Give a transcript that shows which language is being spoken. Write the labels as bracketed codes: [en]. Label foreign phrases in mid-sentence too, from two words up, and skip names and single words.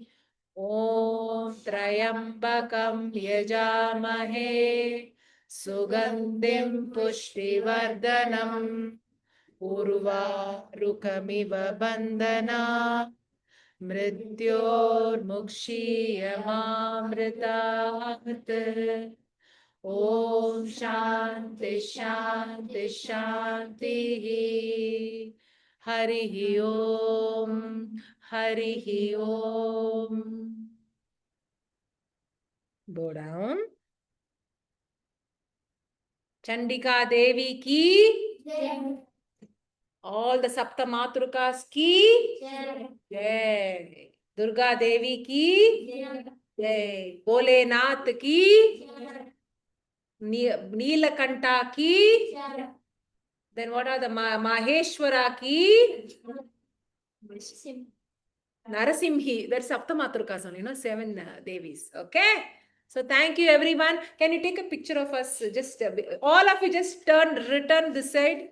[sa] Om Trayambakam Yajamahe Sugandhim Pushtivardhanam Urvarukamiva Bandhana Mrityurmukshiyamamritat. Om Shanti Shanti. Harihi Om. Harihi Om. [en] Go down. [hi] Chandika Devi ki. [en] All the Sapta Matrukas ki. [hi] Jai. Durga Devi ki. Jai. Bholenath ki. Neelakanta ki. [en] Then what are the Maheshwara ki? Narasimhi. That's Saptamatrukas only, 7 Devis. Okay. So thank you everyone. Can you take a picture of us? Just all of you just return this side.